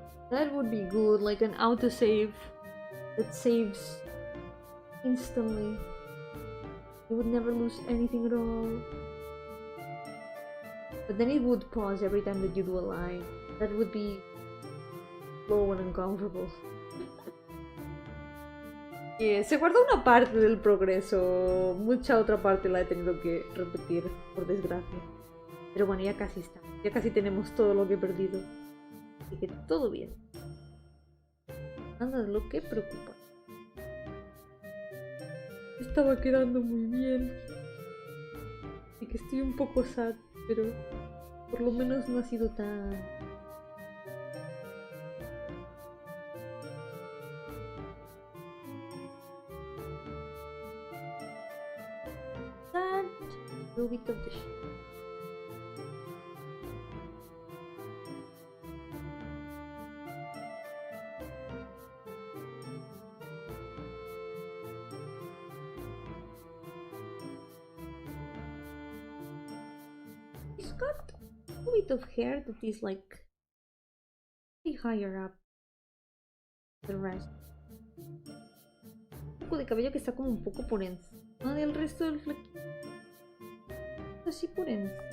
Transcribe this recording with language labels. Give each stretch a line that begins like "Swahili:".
English: That would be good, like an autosave that saves instantly. You would never lose anything at all. But then it would pause every time that you do a line. That would be slow and uncomfortable.
Spanish: Se guardó una parte del progreso. Mucha otra parte la he tenido que repetir, por desgracia. Pero bueno, ya casi está. Ya casi tenemos todo lo que he perdido. Así que todo bien. Nada de lo que preocupa. Estaba quedando muy bien. Así que estoy un poco sad. Pero por lo menos no ha sido tan...
English: That little bit of the shit. He's got a bit of hair that is like way higher up than the rest.
Spanish: Un poco de cabello que está como un poco por encima del resto del flequillo. Así por encima.